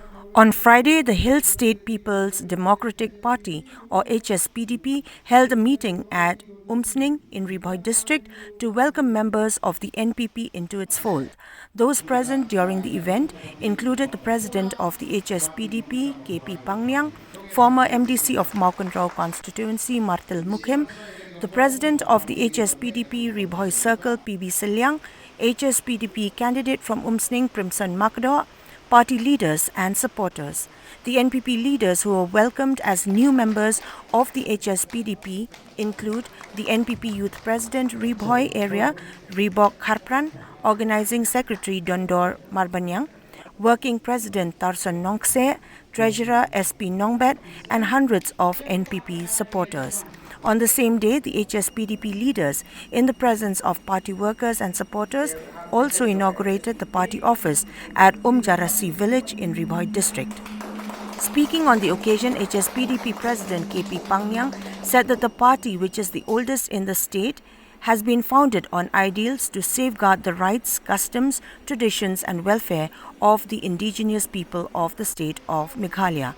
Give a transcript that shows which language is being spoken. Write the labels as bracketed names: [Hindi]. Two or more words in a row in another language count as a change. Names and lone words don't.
[English] On Friday, the Hill State People's Democratic Party, or HSPDP, held a meeting at Umsning in Ri Bhoi district to welcome members of the NPP into its fold. Those present during the event included the president of the HSPDP, P Pangniang, former MDC of Mawkynrew Constituency, Martle Mukhim, the president of the HSPDP Ri Bhoi Circle, B Sylliang, HSPDP candidate from Umsning, Primson Makdoh, party leaders and supporters. The NPP leaders who were welcomed as new members of the HSPDP include the NPP Youth President Ri Bhoi Area, Ribok Kharpran, Organizing Secretary Dondor Marbanyang, Working President Tarsan Nongse, Treasurer SP Nongbet, and hundreds of NPP supporters. On the same day, the HSPDP leaders, in the presence of party workers and supporters, also inaugurated the party office at Umjarasi village in Ri Bhoi district. Speaking on the occasion, HSPDP President P Pangniang said that the party, which is the oldest in the state, has been founded on ideals to safeguard the rights, customs, traditions and welfare of the indigenous people of the state of Meghalaya.